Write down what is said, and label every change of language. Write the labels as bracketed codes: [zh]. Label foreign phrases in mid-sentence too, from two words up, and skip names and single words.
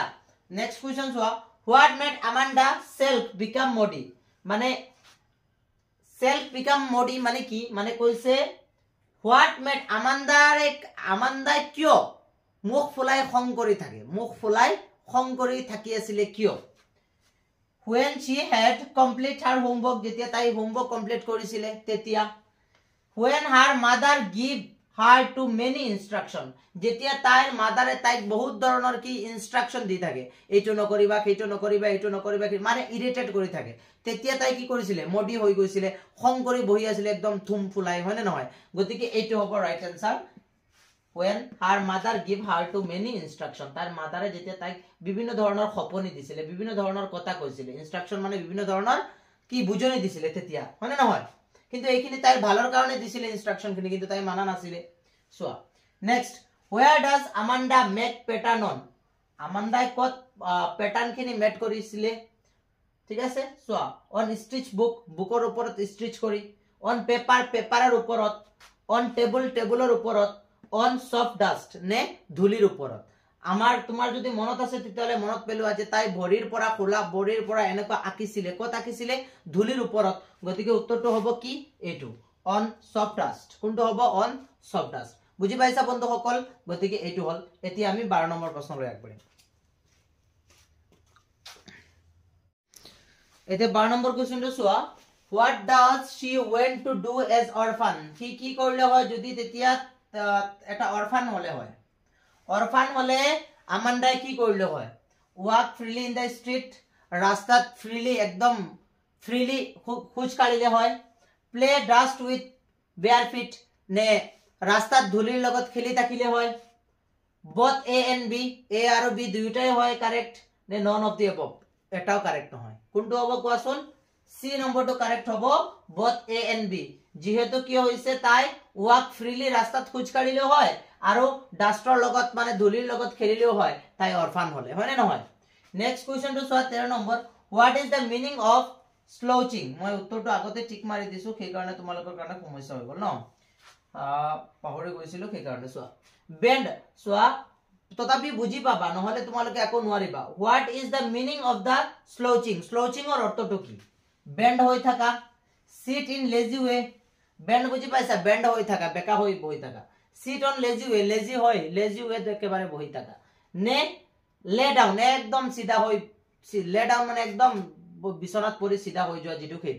[en] next question চোৱা, What made Amanda self become moody? [as] মানে [en] self become moody [as] মানে কি? মানে কৈছে [en] what made [as] আমান্দাই কিয় মুখ ফুলাই খং কৰি থাকে? মুখ ফুলাই খং কৰি থাকি আছিলে কিয়? [en] when she had complete her homework, [as] যেতিয়া তাই [en] homework complete [as] কৰিছিলে তেতিয়া। [en] when her mother give her to many instruction, [as] যেতিয়া তাইৰ মাদাৰে তাইক বহুত ধৰণৰ কি ইনস্ট্ৰাকশন দি থাকে, এইটো নকৰিবা, সেইটো নকৰিবা, এইটো নকৰিবা, মানে ইৰিটেট কৰি থাকে, তেতিয়া তাই কি কৰিছিলে? মডি হৈ গৈছিলে, খং কৰি বহি আছিলে একদম থুম ফুলাই, হয় নে নহয়? গতিকে এইটো হ'ব [en] right answer. when her mother give her to many instruction, [as] তার মাদারে যেতিয়া তাইক বিভিন্ন ধৰণৰ খপনি দিছিলে, বিভিন্ন ধৰণৰ কথা কৈছিলে, ইনস্ট্রাকশন মানে বিভিন্ন ধৰণৰ কি বুজনি দিছিলে তেতিয়া, হয় নে নহয়? কিন্তু এইখিনি তাইৰ ভালৰ কাৰণে দিছিলে ইনস্ট্রাকশন খিনি, কিন্তু তাই মানা নাছিলে। চোৱা, নেক্সট, [en] where does Amanda make pattern on? [as] আমান্ডাই কত প্যাটার্ন খিনি মেট কৰিছিলে? ঠিক আছে, চোৱা, [en] on stitch book, [as] বুকৰ ওপৰত স্টিচ কৰি, [en] on paper, [as] পেপাৰৰ ওপৰত, [en] on table, [as] টেবুলৰ ওপৰত, [en] on soft dust [as] নে ধুলিৰ ওপৰত। তোমাৰ যদি মনত আছে তেতিয়ালে মনত পেলোৱা যে তাই ভৰিৰ পৰা খোলা, ভৰিৰ পৰা এনেকুৱা আঁকিছিলে, কত আঁকিছিলে? ধুলিৰ ওপৰত। গতিকে উত্তৰটো হ'ব কি? এইটো [en] on soft dust। [as] কোনটো হ'ব? [en] on soft dust। [as] বুজি পাইছা বন্ধুসকল? গতিকে এইটো হল। এতিয়া আমি 12 নম্বৰ প্ৰশ্নলৈ আগবাঢ়িম। এতিয়া 12 নম্বৰ কোৱেশ্চনটো চোৱা, [en] what does she went to do as orphan? [as] কি কৰিলে হয় যদি তেতিয়া এটা অরফান হলে হয়? অরফান হলে আমান্ডাই কি কৰিলে হয়? [en] walk freely in the street, [as] রাস্তাত ফ্রিলি, একদম ফ্রিলি খোজ কাঢ়িলে হয়। [en] play dust with bare feet, [as] নে রাস্তাত ধুলিৰ লগত খেলি থাকিলে হয়। [en] both A and B, [as] A আৰু B দুইটাই হয় কারেক্ট, নে [en] none of the above? [as] এটাও কারেক্ট নহয়। কোনটো হ'ব কোৱাচোন? সি নম্বৰটো কারেক্ট হ'ব, [en] both A and B। [as] যেহেতু কি হৈছে তাই [en] walk freely, [as] রাস্তাত খোজ কাঢ়িলেও হয়, আৰু ডাস্টৰ লগত মানে ধুলিৰ লগত খেলিলেও হয়, তাই অরফান হলে, হয় নে নহয়? [en] next question [as] চোৱা, 13 নম্বৰ, [en] what is the meaning of slouching? [as] মই উত্তৰটো আগতে টিক মাৰি দিছো, সেই কাৰণে তোমালোকৰ কাৰণে সমস্যা হৈ গল ন, পাহৰি গৈছিলো, সেই কাৰণে চোৱা। বেন্ড, চোৱা, তথাপি বুজি পাবা, নহলে তোমালোকে একো নোৱাৰিবা। [en] what is the meaning of the slouching? [as] স্লৌচিঙৰ অৰ্থটো কি? বেণ্ড হৈ থাকা। [en] sit in lazy way, [as] বেণ্ড বুজি পাইছা? বেণ্ড হৈ থাকা, বেকা হৈ বহি থাকা। [en] sit on lazy way, [as] লেজি হয়, [en] lazy way [as] একেবাৰে বহি থাকা। নে [en] lay down, [as] একদম সিধা হৈ, [en] lay down [as] মানে একদম বিছনাত পৰি সিধা হৈ যোৱা যিটো সেইটো।